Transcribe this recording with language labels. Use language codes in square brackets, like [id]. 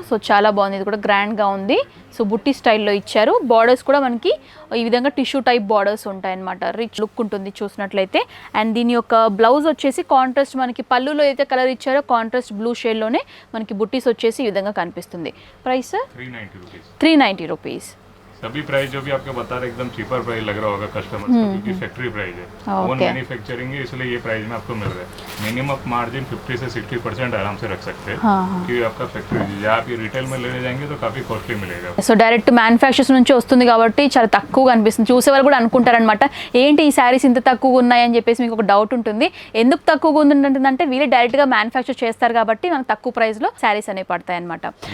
[te] So చాలా బాగుంది, ఇది కూడా గ్రాండ్గా ఉంది. సో బుట్టి స్టైల్లో ఇచ్చారు. బార్డర్స్ కూడా మనకి ఈ విధంగా టిష్యూ టైప్ బార్డర్స్ ఉంటాయన్నమాట, రిచ్ లుక్ ఉంటుంది చూసినట్లయితే. అండ్ దీని యొక్క బ్లౌజ్ వచ్చేసి కాంట్రాస్ట్ మనకి పళ్ళులో అయితే కలర్ ఇచ్చారో కాంట్రాస్ట్ బ్లూ షేడ్లోనే మనకి బుట్టీస్ వచ్చేసి ఈ విధంగా కనిపిస్తుంది. Price 390 rupees. [hi] सभी प्राइस जो भी आपको बता रहे एकदम चीपर प्राइस लग रहा होगा कस्टमर को, क्योंकि फैक्ट्री प्राइस है, ओन मैन्युफैक्चरिंग है, इसलिए ये प्राइस में आपको मिल रहा है। मिनिमम मार्जिन 50 से 60% आराम से रख सकते हैं, क्योंकि आपका फैक्ट्री आप ये रिटेल में लेने जाएंगे तो काफी कॉस्टली मिलेगा। [te] సో డైరెక్ట్ మ్యానుఫ్యాక్చర్స్ నుంచి వస్తుంది కాబట్టి చాలా తక్కువగా అనిపిస్తుంది. చూసేవాళ్ళు కూడా అనుకుంటారనమాట ఏంటి ఈ శారీస్ ఇంత తక్కువగా ఉన్నాయని చెప్పేసి మీకు ఒక డౌట్ ఉంటుంది. ఎందుకు తక్కువగా ఉంటుందంటే వీళ్ళు డైరెక్ట్గా మ్యానుఫ్యాక్చర్ చేస్తారు కాబట్టి మనకు తక్కువ ప్రైస్లో శారీస్ అనేవి పడతాయి అనమాట.